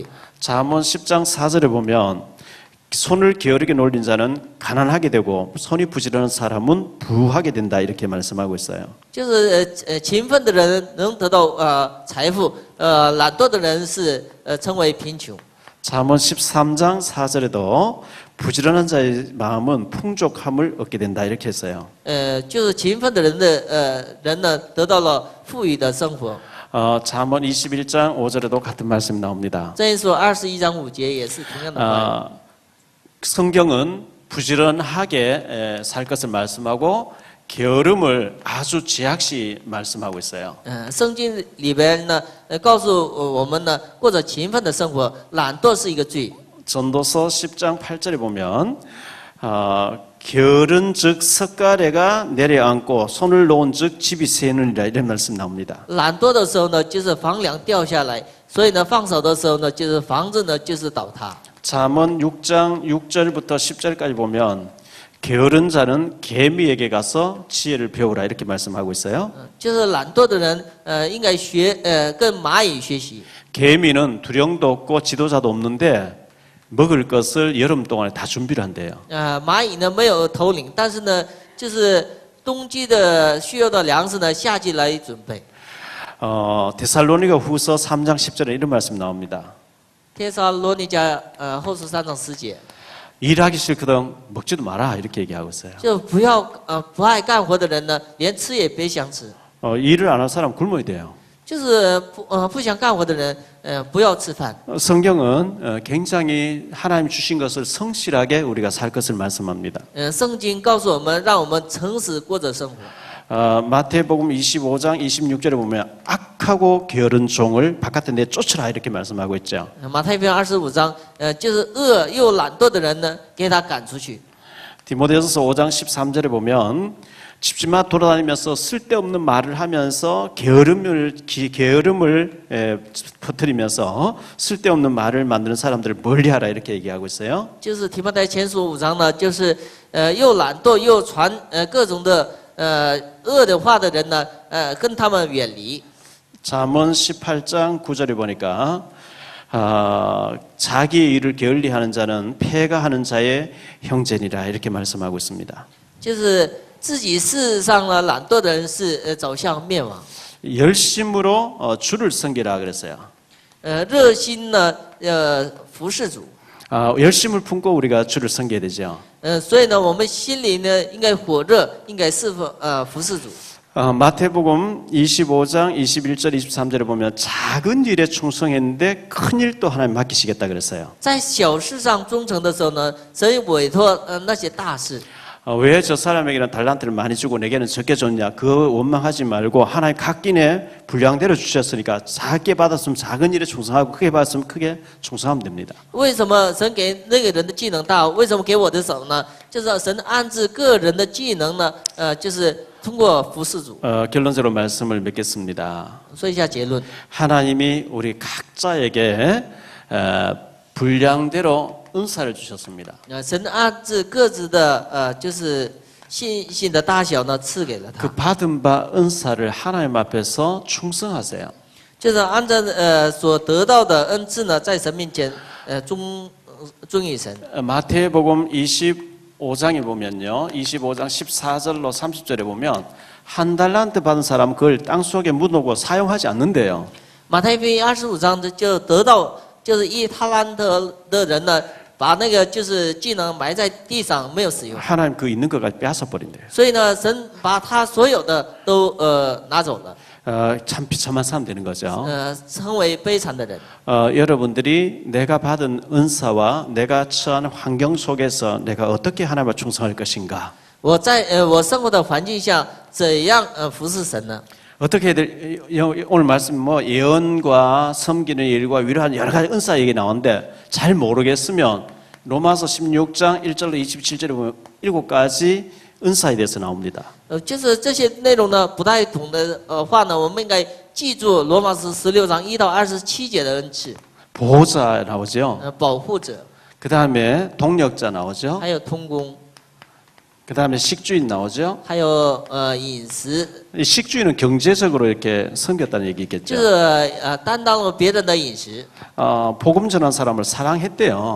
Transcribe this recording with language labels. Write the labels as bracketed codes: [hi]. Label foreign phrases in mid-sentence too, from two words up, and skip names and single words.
[ko] 잠언 10장 4절에 보면 손을 게으르게 놀린 자는 가난하게 되고 손이 부지런한 사람은 부하게 된다 이렇게 말씀하고 있어요. [zh] 就是勤奋的人能得到财富，懒惰的人是称为贫穷。 [ko] 잠언 13장 4절에도 부지런한 자의 마음은 풍족함을 얻게 된다 이렇게 했어요. [zh] 就是勤奋的人呢，得到了富裕的生活。 [ko] 잠언 21장 5절에도 같은 말씀이 나옵니다. [zh] 箴言书21章5节也是同样的话。 [ko] 성경은 부지런하게 살 것을 말씀하고 게으름을 아주 제약시 말씀하고 있어요. [zh] 圣经里边呢，告诉我们呢，过着勤奋的生活，懒惰是一个罪。 [ko] 전도서 10장 8절에 보면 게으른즉 석가래가 내려앉고 손을 놓은즉 집이 새느니라 이런 말씀 나옵니다. [zh] 懒惰的时候呢，就是房梁掉下来，所以呢，放手的时候呢，就是房子呢就是倒塌。 [ko] 잠언 6장 6절부터 10절까지 보면 게으른 자는 개미에게 가서 지혜를 배우라 이렇게 말씀하고 있어요. [zh] 就是懒惰的人，应该跟蚂蚁学习。 [ko] 개미는 두령도 없고 지도자도 없는데 먹을 것을 여름 동안에 다 준비를 한대요. [zh] 蚂蚁呢没有头领，但是呢，就是冬季的需要的粮食呢，夏季来准备。 [ko] 데살로니가 후서 3장 10절에 이런 말씀 나옵니다. [zh] 帖撒罗尼迦后书3章10节， [ko] 일하기 싫거든 먹지도 마라 이렇게 얘기하고 있어요. [zh] 就不爱干活的人呢，连吃也别想吃。 [ko] 일을 안 할 사람 굶어야 돼요. [zh] 就是不想干活的人，不要吃饭。 [ko] 성경은 굉장히 하나님 주신 것을 성실하게 우리가 살 것을 말씀합니다. [zh] 圣经告诉我们，让我们诚实过着生活。 [ko] 마태복음 25장 26절에 보면 악하고 게으른 종을 바깥에 내쫓으라 이렇게 말씀하고 있죠. [zh] 马太福音25章，就是恶又懒惰的人呢，给他赶出去。 [ko] 디모데후서 5장 13절에 보면 집집마 돌아다니면서 쓸데없는 말을 하면서 게으름을 퍼뜨리면서 쓸데없는 말을 만드는 사람들을 멀리하라 이렇게 얘기하고 있어요. [zh] 就是提摩太前书5章呢，就是又懒惰又传各种的恶的话的人呢，跟他们远离。 [ko] 잠언 18장 9절에 보니까 자기의 일을 게을리하는 자는 패가하는 자의 형제니라 이렇게 말씀하고 있습니다. [zh] 就是自己事上呢懒惰的人是走向灭亡。 [ko] 열심으로 주를 섬기라 그랬어요. [zh] 热心呢服侍主。 [ko] 열심을 품고 우리가 주를 섬겨야 되죠. [zh] 所以呢，我们心里呢应该火热，应该服侍主。 [ko] 마태복음 25장 21절 23절에 보면 작은 일에 충성했는데 큰 일도 하나님 맡기시겠다 그랬어요. [zh] 在小事上忠诚的时候呢，神委托那些大事。 [ko] 왜 저 사람에게는 달란트를 많이 주고 내게는 적게 줬냐? 그 원망하지 말고 하나님 각기의 분량대로 주셨으니까 작게 받았으면 작은 일에 충성하고 크게 받았으면 크게 충성하면 됩니다. [zh] 为什么神给那个人的技能大？为什么给我的少呢？就是神安置个人的技能呢，就是通过服侍主。 [ko] 결론적으로 말씀을 맺겠습니다. [zh] 说一下结论。 [ko] 하나님이 우리 각자에게 분량대로 은사를 주셨습니다. [zh] 神按照各自的就是信心的大小呢，赐给了他。 [ko] 그 받은 바 은사를 하나님 앞에서 충성하세요. [zh] 就是按照所得到的恩赐呢，在神面前忠于神。 [ko] 마태복음 25장에 보면요, 25장 14절로 30절에 보면 한 달란트 받은 사람 그걸 땅 속에 묻어놓고 사용하지 않는데요. [zh] 马太福音25章就得到就是1塔兰特的人呢，把那个就是技能埋在地上，没有使用。 [ko] 하나님 그 있는 것까지 빼앗아 버린대요. [zh] 所以呢，神把他所有的都拿走了， [ko] 참 비참한 사람 되는 거죠. [zh] 成为悲惨的人。 [ko] 여러분들이 내가 받은 은사와 내가 처한 환경 속에서 내가 어떻게 하나님을 충성할 것인가? [zh] 我在我生活的环境下，怎样服侍神呢？ [ko] 어떻게 오늘 말씀 뭐 예언과 섬기는 일과 위로하는 여러 가지 은사 얘기 나오는데 잘 모르겠으면 로마서 16장 1절로 27절에 보면 7가지 은사에 대해서 나옵니다. [zh] 就是这些内容呢不太懂的话呢，我们应该记住罗马书16章1到27节的恩赐， [ko] 보호자 나오죠. [zh] 保护者， [ko] 그 다음에 동력자 나오죠. [zh] 还有通工， [ko] 그 다음에 식주인 나오죠. [zh] 还有饮食， [ko] 이 식주인은 경제적으로 이렇게 섬겼다는 [zh] 就 [ko] 얘기겠죠. [zh] 是担当了别人的饮食， [ko] 복음 전한 사람을 사랑했대요.